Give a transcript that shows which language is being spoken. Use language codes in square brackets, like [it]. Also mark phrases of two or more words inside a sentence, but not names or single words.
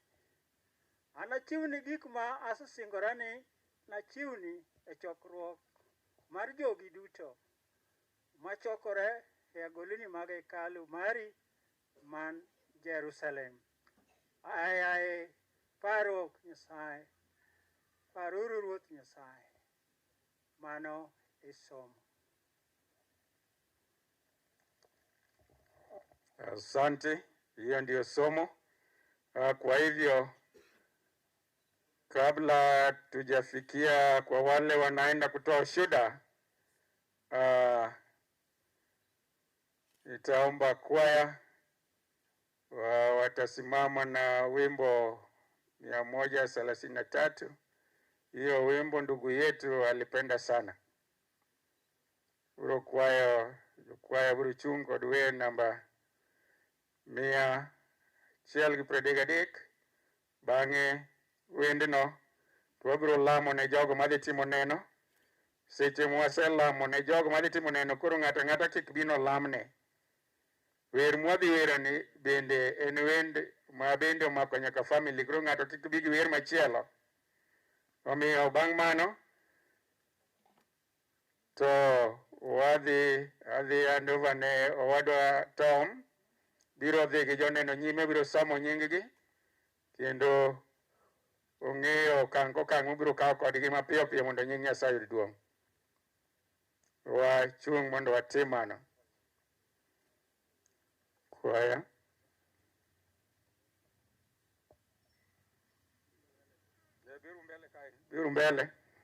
[luo] Anachiwni gik ma asesingora ni nachiwni e chokruok mar jogi duto machokore e agolni mag hekalu mari man Jerusalem. Parruok Nyasaye, paruru Ruoth Nyasaye. Mano isomo. [sw] Asante, hiyo ndio somo. Kwa hivyo kabla tujafikia kwa wale wanaenda kutoa ushuhuda, nitaomba kwaya watasimama na wimbo 133. Hiyo wimbo ndugu yetu alipenda sana. [luo] Uro kwaya buru chungo duwe namba 133 bange wendno twabiro lamo ne jogo madhi timo neno. Seche mwase lamo ne jogo madhi timo neno, koro ng'ata ng'ata kik bino lamne. Wer mwadhi werani bende en wend ma bende omako nyaka family, koro ng'ato kik bi gi wer machielo. Omiyo bang' mano to adhi [en] hand over [luo] ne owadwa Tom, biro dhi gi joneno nyime, biro somo nying-gi kendo ong'eyo okang' kokang' mobiro kawo kodgi mapiyo piyo mondo nying Nyasaye oyud duong'. Wachung' mondo watim mano. Kwaya. Biru mbele.